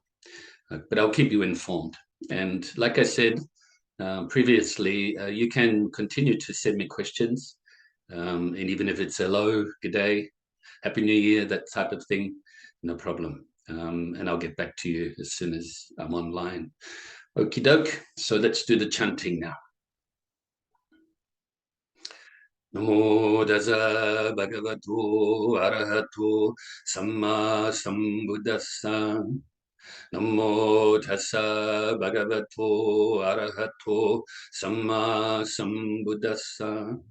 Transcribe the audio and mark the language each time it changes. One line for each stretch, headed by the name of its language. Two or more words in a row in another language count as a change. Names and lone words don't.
English: But I'll keep you informed. And like I said previously, you can continue to send me questions. And even if it's hello, good day, Happy New Year, that type of thing, no problem. And I'll get back to you as soon as I'm online. Okie doke. So let's do the chanting now.
Pali: Namo Tassa Bhagavato Arahato Samma Sambuddhassa. Namo Tassa Bhagavato Arahato Samma Sambuddhassa.